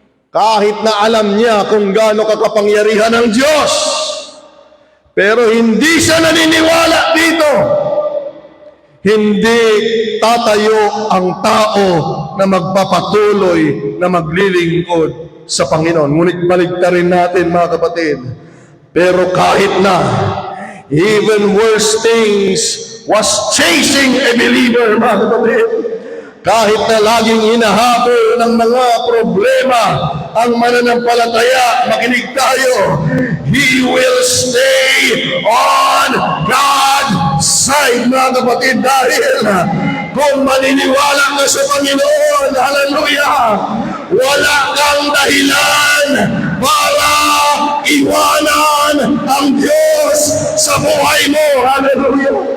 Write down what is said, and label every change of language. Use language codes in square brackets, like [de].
[tl] Kahit na alam niya kung gaano kakapangyarihan ng Diyos, pero hindi siya naniniwala dito, hindi tatayo ang tao na magpapatuloy na maglilingkod sa Panginoon. Ngunit baligtarin natin, mga kapatid. Pero kahit na, [en] even worse things was chasing a believer, [tl] mga kapatid. Kahit na laging hinahabol ng mga problema ang mananampalataya, makinig tayo, [en] he will stay on God's side, [tl] mga kapatid, dahil kung maniniwala ka sa Panginoon, hallelujah, wala kang dahilan para iwanan ang Diyos sa buhay mo, hallelujah.